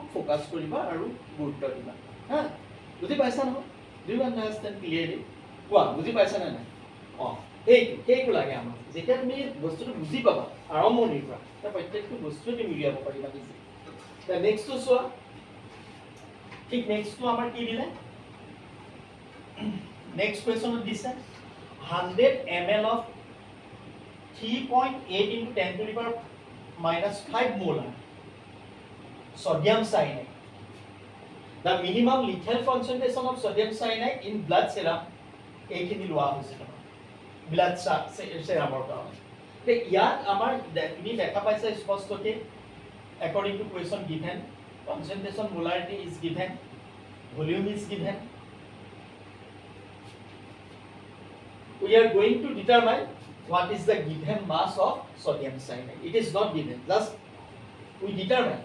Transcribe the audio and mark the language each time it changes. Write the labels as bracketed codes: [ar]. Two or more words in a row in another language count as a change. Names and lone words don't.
[as] ফোকাস কৰিবা আৰু গুৰুত্ব দিবা হা বুজি পাইছা ন [en] do you understand clearly [as] কোৱা বুজি পাইছা না নাই সেইটো লাগে আমাৰ যেতিয়া তুমি বস্তুটো বুজি পাবা আৰম্ভণিৰ পৰা তাৰ প্ৰত্যেকটো বস্তু তুমি মিলাব পাৰিবা নিজে তা নেক্সটটো চোৱা ঠিক নেক্সটটো আমাৰ কি দিলে নেক্সট কোৱেশ্চনত দিছে [en] 100 ml of 3.8 into 10 to the power minus 5 molar sodium cyanide. The minimum lethal concentration of sodium cyanide in blood serum [as] এইখিনি লোৱা হৈছে blood serum ৰ কাৰণে তে ইয়াত আমাৰ তুমি দেখা পাইছা স্পষ্টকৈ [en] according to question given concentration molarity is given volume is given we are going to determine what is the given mass of sodium cyanide. It is not given, just we determine.